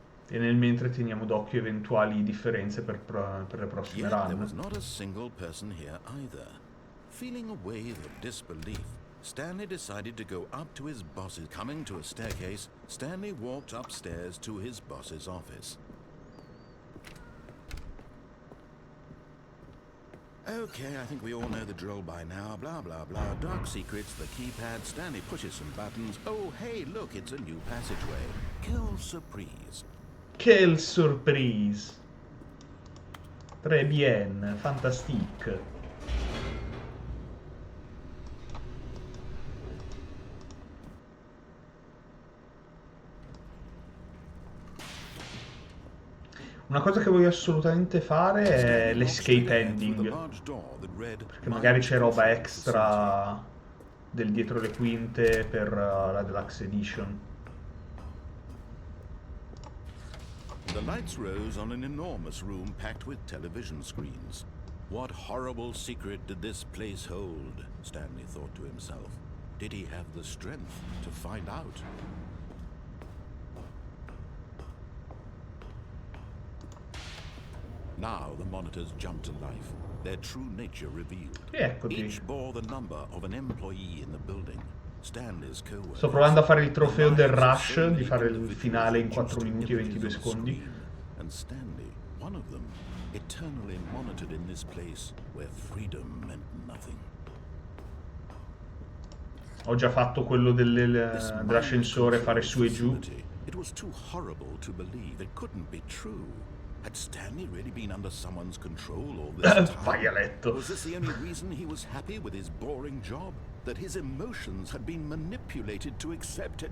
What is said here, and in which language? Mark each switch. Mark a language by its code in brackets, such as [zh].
[it] E nel mentre teniamo d'occhio eventuali differenze per le prossime [en] Yet there was run. not a single person here either. Feeling a wave of disbelief, Stanley decided to go up to his boss's. Coming to a staircase, Stanley walked upstairs to his boss's office. Okay, I think we all know the drill by now. Blah, blah, blah. Dark secrets, the keypad. Stanley pushes some buttons. Oh, hey, look, it's a new passageway. [fr] Quelle surprise. Quelle surprise! Très bien, fantastique. [it] Una cosa che voglio assolutamente fare è l'escape ending, perché magari c'è roba extra del dietro le quinte per la Deluxe Edition. [en] The lights rose on an enormous room packed with television screens. What horrible secret did this place hold? Stanley thought to himself. Did he have the strength to find out? Now the monitors jumped to life, their true nature revealed. [it] Eccoti. [en] Each bore the number of an employee in the building. Stanley's coworkers. [it] Sto provando a fare il trofeo del rush, di fare il finale in 4 minuti e 22 secondi. [en] And Stanley, one of them, eternally monitored in this place where freedom meant nothing. [it] Ho già fatto quello dell'ascensore, fare su e giù. [en] It was too horrible to believe. It couldn't be true. Had Stanley really been under someone's control all this time? [it] Vai a letto. [en] Was this the only reason he was happy with his boring job? That his emotions had been manipulated to accept it?